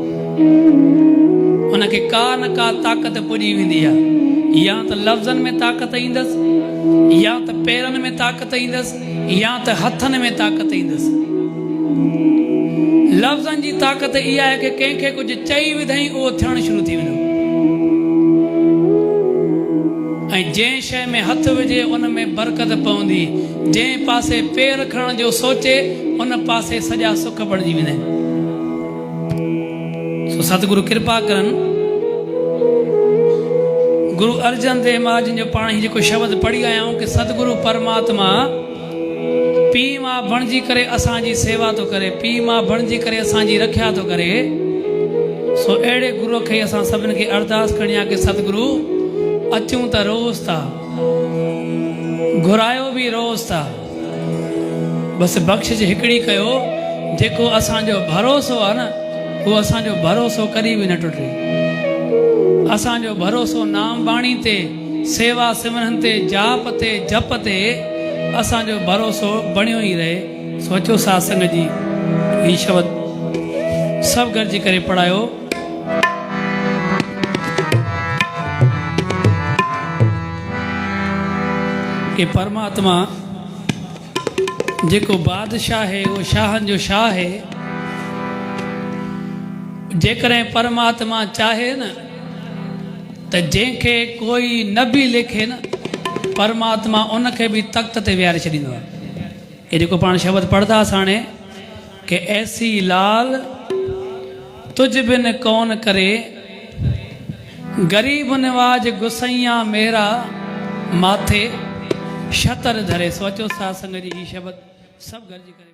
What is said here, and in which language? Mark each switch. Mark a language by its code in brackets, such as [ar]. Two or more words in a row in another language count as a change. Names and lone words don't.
[sd] उनखे का न का ताक़त पुॼी वेंदी आहे या त लफ़्ज़नि में ताक़त ईंदसि या त पेरनि में ताक़त ईंदसि या त हथनि में ताक़त ईंदसि लफ़्ज़नि जी ताक़त इहा आहे कि कंहिंखे कुझु चई विधई उहो थियणु शुरू थी वेंदो ऐं जंहिं शइ में हथ विझे उन में बरकत पवंदी जंहिं पासे पेर खणण जो सोचे उन पासे सॼा सुख बणिजी वेंदा आहिनि सो सतगुरु कृपा करनि गुरु अर्जन देव महाराज जो पाण ही जेको शब्द पढ़ी आया आहियूं कि सतगुरु परमात्मा पीउ मां बणिजी करे असांजी सेवा थो करे पीउ मां बणिजी करे असांजी रखिया थो करे सो अहिड़े गुरुअ खे असां सभिनि खे अरदास करणी आहे कि सतगुरु अचूं त रोज़ था घुरायो बि रोज़ था बस बख़्शिश हिकिड़ी कयो, जेको असांजो भरोसो आहे न, उहो असांजो भरोसो कॾहिं बि न टुटे। असांजो भरोसो नाम बाणी ते, सेवा सिमरन ते, जाप ते, जप ते असांजो भरोसो बणियो ई रहे। सोचो सत्संग जी ही शब्द सभु गॾिजी करे पढ़ायो। कि परमात्मा जेको बादशाह है, वो शाहन जो शाह है। जेकॾहिं परमात्मा चाहे न त जंहिंखे कोई न बि लिखे न, परमात्मा उनखे बि तख़्त ते विहारे छॾींदो आहे। ये जेको पाण शब्द पढ़ंदा हाणे कि [hi] ऐसी लाल तुझ बिन कौन करे, गरीब नवाज गुसैया मेरा माथे शतर धरे। [sd] सोचो सत्संग जी ही शब्द सभु गॾिजी करे।